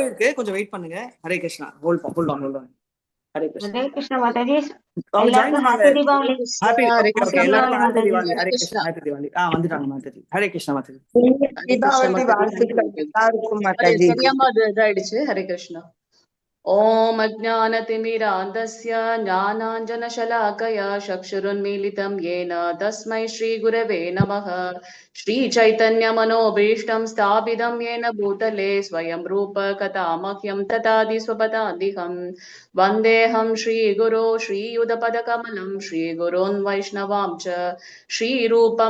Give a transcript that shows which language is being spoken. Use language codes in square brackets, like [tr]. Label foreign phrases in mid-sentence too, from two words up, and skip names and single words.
[ta] போயிருக்கு, கொஞ்சம் வெயிட் பண்ணுங்க. ஹரே கிருஷ்ணா. [en] hold on. [ta] ஹரே கிருஷ்ணா. ஹரே கிருஷ்ணா மாதாஜி. அவங்க ஜாயின் எல்லாருக்கும் பண்ணாங்க. ஹாப்பி தீபாவளி. ஹாப்பி. ஹரே ஓகே கிருஷ்ணா. எல்லாருக்கும் ஹாப்பி மாதாஜி. தீபாவளி. ஹரே ஹரே கிருஷ்ணா. கிருஷ்ணா. ஹாப்பி தீபாவளி. வந்துட்டாங்க மாதாஜி. ஹரே கிருஷ்ணா மாதாஜி. ஹரே கிருஷ்ணா தீபாவளி மாதாஜி. வாழ்த்துக்கள் எல்லாருக்கும் அரே மாதாஜி. சரியாம அது இதாயிடுச்சு. ஹரே கிருஷ்ணா. [sa] ॐ अज्ञानतिमिरान्धस्य ज्ञानाञ्जनशलाकया चक्षुरुन्मीलितं येन तस्मै श्रीगुरवे नमः। श्रीचैतन्यमनोभीष्टं स्थापितं येन भूतले स्वयं रूप कथामह्यं तथादि स्वपदान्तिकं वन्देऽहं श्रीगुरो श्रीयुतपदकमलं श्रीगुरोन् वैष्णवां च श्रीरूपं